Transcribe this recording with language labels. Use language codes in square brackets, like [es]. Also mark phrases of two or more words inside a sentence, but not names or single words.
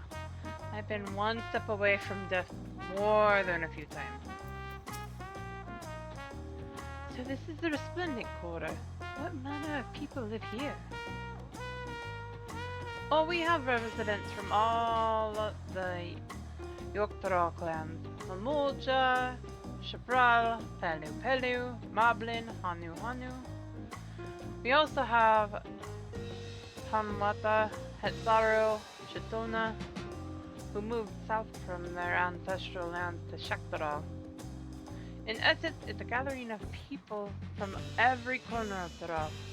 [en] I've been one step away from death more than a few times. So this is the Resplendent Quarter. What manner of people live here? Oh, we have residents from all of the Yogg-Taro clans. Malmolja, Shabral, Pelu Pelu, Moblin, Hanu Hanu. We also have Hamwata, Hetzaru, Shitona, who moved south from their ancestral land to Shaktara. In essence, it's a gathering of people from every corner of Taro.